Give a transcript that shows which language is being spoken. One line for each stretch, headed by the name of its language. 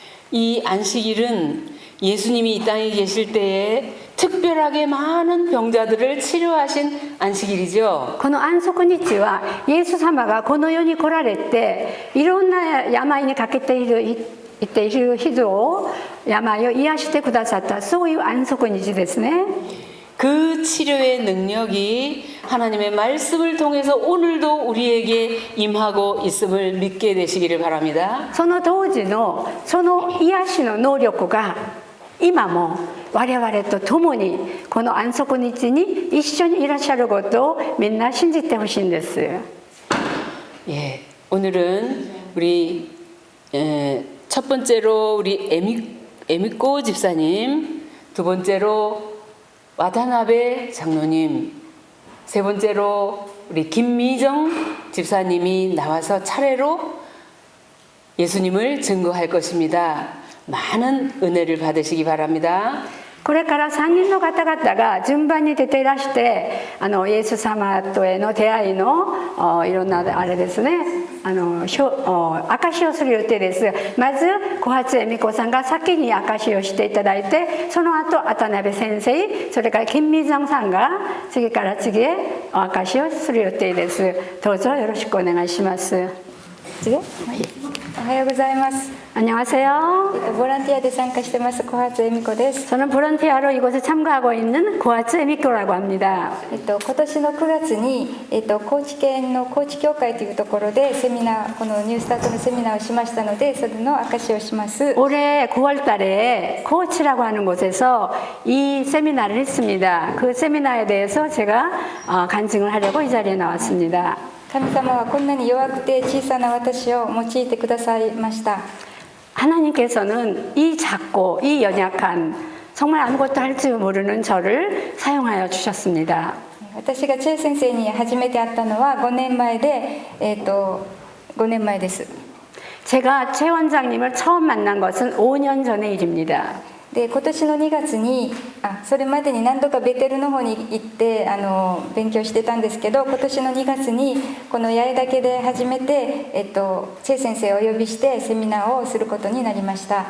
Korean: 이 안식일은 예수님이 이 땅에 계실 때에 특별하게 많은 병자들을 치료하신 안식일이죠.
Japanese: この安息日はイエス様がこの世に来られていろんな病にかけている人を病を癒してくださったそういう安息日ですね。
Korean: 그 치료의 능력이 하나님의 말씀을 통해서 오늘도 우리에게 임하고 있음을 믿게 되시기를 바랍니다.
Japanese: その当時のその癒しの能力が今も我々と共にこの安息日に一緒にいらっしゃることをみんな信じてほしいんです。
Korean: 예, 오늘은 우리 첫 번째로 우리 에미꼬 집사님, 두 번째로 와타나베 장로님, 세 번째로 우리 김미정 집사님이 나와서 차례로 예수님을 증거할 것입니다. 많은 은혜를 받으시기 바랍니다.
Japanese: これから3人の方々が順番に出ていらしてイエス様とへの出会いのいろんなあれですね証しをする予定です。まず小初恵美子さんが先に証しをしていただいて、その後渡辺先生、それから金美蔵さんが次から次へお証しをする予定です。どうぞよろしくお願いします。次、はい、おはようございます。
Korean: 안녕하세요.
Japanese: ボランティアで参加してます小初恵美子です。
Korean: 저는 볼런티어로 이곳에 참가하고 있는 고하츠 에미코라고 합니다.
Japanese: 今年の9月に高知県の高知教会というところでセミナーこのニュースタートのセミナーをしましたのでそれの証しをします。
Korean: 올해 9월달에 고치라고 하는 곳에서 이 세미나를 했습니다. 그 세미나에 대해서 제가 간증을 하려고 이 자리에 나왔습니다.
Japanese: 神様はこんなに弱くて小さな私を用いてくださいました。
Korean: 하나님께서는 이 작고 이 연약한 정말 아무것도 할 줄 모르는 저를 사용하여 주셨습니다.
Japanese: 私がチェ先生に初めて会ったのは5年前で、5年前です。
Korean: 제가 최 원장님을 처음 만난 것은 5년 전의 일입니다.
Japanese: で今年の2月にそれまでに何度かベテルの方に行って勉強してたんですけど、今年の2月にこの八重岳で初めて、チェ先生をお呼びしてセミナーをすることになりました。